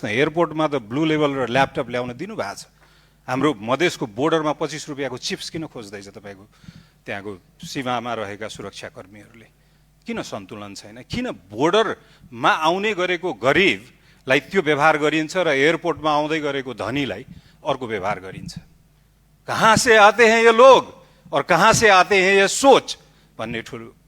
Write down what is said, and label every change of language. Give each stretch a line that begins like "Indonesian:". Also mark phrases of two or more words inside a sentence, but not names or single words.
Nepali: एयरपोर्टमा त ब्लू लेभल र ल्यापटप ल्याउन दिनुभएको छ, हाम्रो मधेसको बोर्डरमा 25 रुपियाँको चिप्स किन खोज्दैछ तपाईँको त्यहाँको सीमामा रहेका सुरक्षाकर्मीहरूले? किन सन्तुलन छैन? किन बोर्डरमा आउने गरेको गरिबलाई त्यो व्यवहार गरिन्छ र एयरपोर्टमा आउँदै गरेको धनीलाई अर्को व्यवहार गरिन्छ?
Hindi: कहाँ से आते हैं ये लोग और कहाँ से आते हैं ये सोच
Nepali: भन्ने ठुलो